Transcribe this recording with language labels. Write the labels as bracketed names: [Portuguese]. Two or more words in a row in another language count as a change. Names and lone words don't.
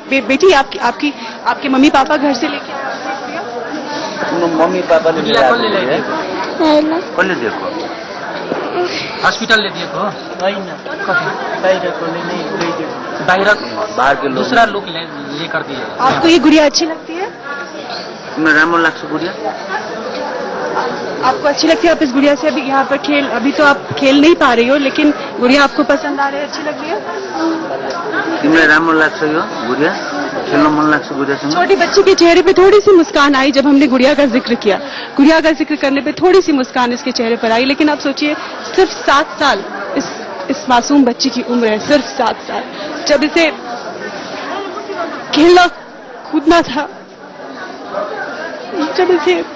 [Hindi] बेटी, आपके मम्मी पापा घर से लेके आए? मम्मी पापा ने देखो [Nepali] हॉस्पिटल ले दिएको [Hindi] बाहर के लोग, दूसरा लोग लेकर दिए। आपको ये गुड़िया अच्छी लगती है? [Nepali] राम्रो लाग्छ गुड़िया। [Hindi] आपको अच्छी लगती है? आप इस गुड़िया से अभी यहाँ पर अभी तो आप खेल नहीं पा रही हो, लेकिन गुड़िया आपको पसंद आ रही है, अच्छी लग रही है? [Nepali] तिमीलाई राम्रो लाग्छ यो गुड़िया? खेल्न मन लाग्छ गुड़ियासँग? [Hindi] छोटी बच्ची के चेहरे पे थोड़ी सी मुस्कान आई जब हमने गुड़िया का जिक्र किया। गुड़िया का जिक्र करने पे थोड़ी सी मुस्कान इसके चेहरे पर आई, लेकिन आप सोचिए सिर्फ 7 साल इस मासूम बच्ची की उम्र है, सिर्फ 7 साल। जब इसे खेलना कूदना था, जब इसे